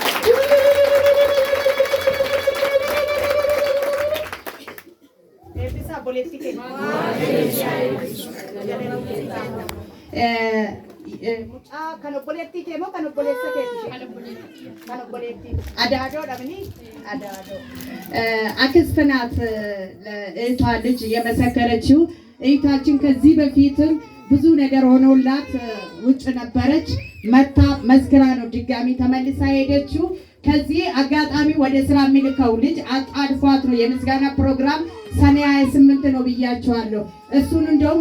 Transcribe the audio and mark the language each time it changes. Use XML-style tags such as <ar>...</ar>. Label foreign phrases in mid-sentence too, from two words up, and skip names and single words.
<om>Mucaa kan obboleettii kee moo kan obboleessa keeti? Kan obboleettii. Adaadoo dhabni? Adaadoo.</om> <am>አክስት ናት ለእህቷ ልጅ የመሰከረችው። እህታችን ከዚህ በፊትም ብዙ ነገር ሆኖላት ውጭ ነበረች። መታ መስክራ ነው ድጋሚ ተመልሳ ሄደችው። ከዚህ አጋጣሚ ወደ ስራ የሚልከው ልጅ አጣድፏት ነው። የምስጋና ፕሮግራም ሰኔ 28 ነው ብያቸዋለሁ። እሱን እንደውም</am>